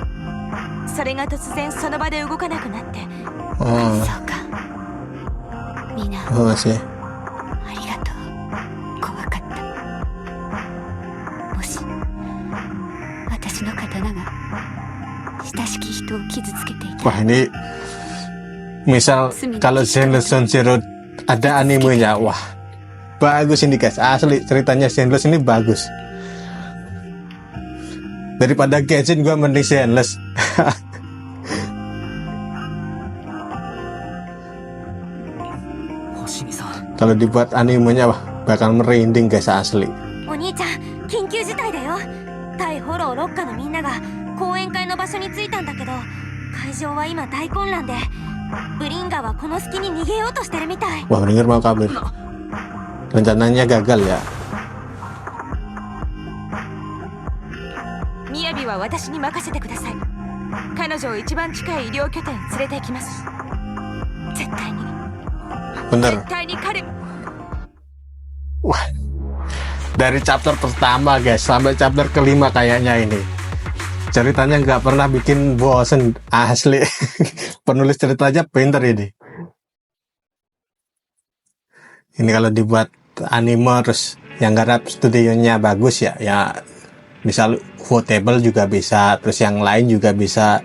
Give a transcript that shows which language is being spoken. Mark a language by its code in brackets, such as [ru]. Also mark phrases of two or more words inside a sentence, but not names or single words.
[ja] それが突然その場で動かなくなって。そうか。みんな、 [id] Oh masih [ja] ありがとう。怖かった。もし私の刀が親しき人を傷つけていた。 [id] Wah ini misal kalau Zenless Zone Zero ada animenya, wah bagus ini guys, asli ceritanya Zenless ini bagus. Daripada Genshin gua mending Zenless. Kalau dibuat animenya wah bakal merinding guys, asli. [ja] お兄ちゃん、緊急事態だよ。対フォロー6課のみんなが講演会の場所に着いたんだけど、会場は今大混乱で、ブリンガはこの隙に逃げようとしてるみたい。 [id] Wah, Bringer mau kabur. Rencananya gagal ya. [ja] ミヤビは私に任せてください。彼女を一番近い医療拠点へ連れて行きます。絶対に。 [id] Bener. [ja] 絶対に彼。 [id] Wah, dari chapter pertama guys sampai chapter kelima kayaknya ini ceritanya nggak pernah bikin bosen, asli. Penulis ceritanya pinter ini. Ini kalau dibuat anime terus yang garap studionya bagus ya, ya misal Votable juga bisa, terus yang lain juga bisa.